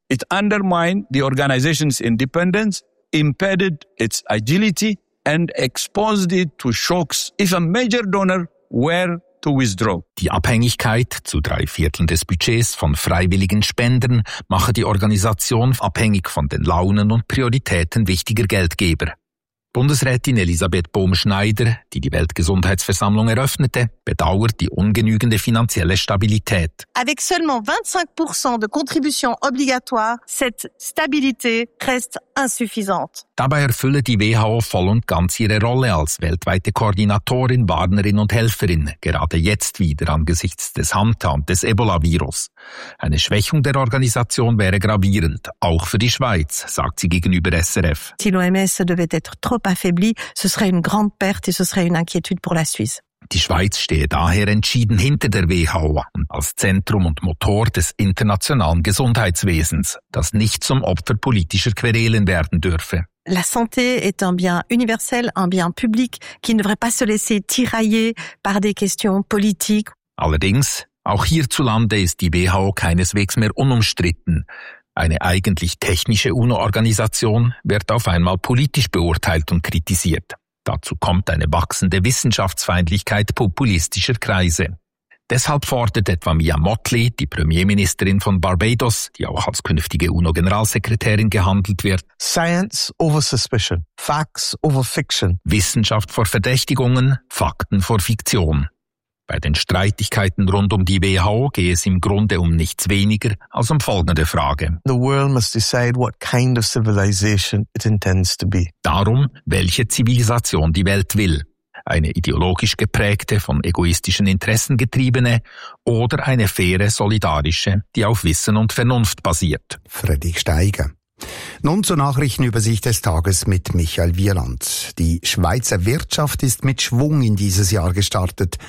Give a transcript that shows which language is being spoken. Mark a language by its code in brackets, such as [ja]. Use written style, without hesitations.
[en] It undermined the organization's independence, impeded its agility and exposed it to shocks if a major donor were to withdraw. [de] Die Abhängigkeit zu 3/4 des Budgets von freiwilligen Spendern mache die Organisation abhängig von den Launen und Prioritäten wichtiger Geldgeber. Bundesrätin Elisabeth Bohm-Schneider, die die Weltgesundheitsversammlung eröffnete, bedauert die ungenügende finanzielle Stabilität. [fr] Avec seulement 25% de contribution obligatoire, cette stabilité reste insuffisante. [de] Dabei erfülle die WHO voll und ganz ihre Rolle als weltweite Koordinatorin, Warnerin und Helferin, gerade jetzt wieder angesichts des Hunter und des Ebola-Virus. Eine Schwächung der Organisation wäre gravierend, auch für die Schweiz, sagt sie gegenüber SRF. [fr] Si l'OMS devait être trop affaiblie, ce serait une grande perte et ce serait une inquiétude pour la Suisse. [de] Die Schweiz stehe daher entschieden hinter der WHO und als Zentrum und Motor des internationalen Gesundheitswesens, das nicht zum Opfer politischer Querelen werden dürfe. [fr] La santé est un bien universel, un bien public, qui ne devrait pas se laisser tirailler par des questions politiques. [de] Allerdings, auch hierzulande ist die WHO keineswegs mehr unumstritten. Eine eigentlich technische UNO-Organisation wird auf einmal politisch beurteilt und kritisiert. Dazu kommt eine wachsende Wissenschaftsfeindlichkeit populistischer Kreise. Deshalb fordert etwa Mia Mottley, die Premierministerin von Barbados, die auch als künftige UNO-Generalsekretärin gehandelt wird, [en] Science over suspicion, facts over fiction. [de] Wissenschaft vor Verdächtigungen, Fakten vor Fiktion. Bei den Streitigkeiten rund um die WHO gehe es im Grunde um nichts weniger als um folgende Frage. [en] The world must decide what kind of civilization it intends to be. [de] Darum, welche Zivilisation die Welt will. Eine ideologisch geprägte, von egoistischen Interessen getriebene oder eine faire, solidarische, die auf Wissen und Vernunft basiert. Freddy Steiger. Nun zur Nachrichtenübersicht des Tages mit Michael Wieland. Die Schweizer Wirtschaft ist mit Schwung in dieses Jahr gestartet.